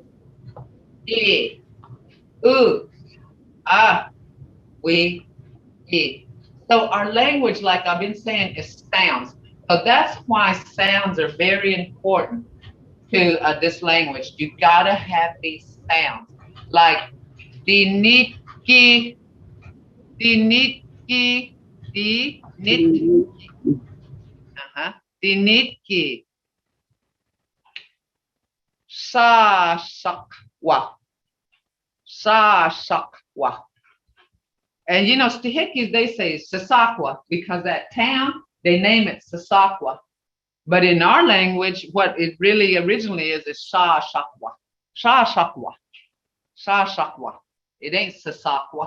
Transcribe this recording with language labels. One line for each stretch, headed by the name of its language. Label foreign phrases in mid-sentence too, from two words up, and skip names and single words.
English: E. U. A. We. E. So our language, like I've been saying, is sounds. So that's why sounds are very important to this language. You gotta have these sounds, like dinitki, dinitki, dinitki, sa sakwa. And Stihikis, they say Sasakwa because that town, they name it Sasakwa. But in our language, what it really originally is Sha Shakwa. Sha Shakwa. Sha Shakwa. It ain't Sasakwa.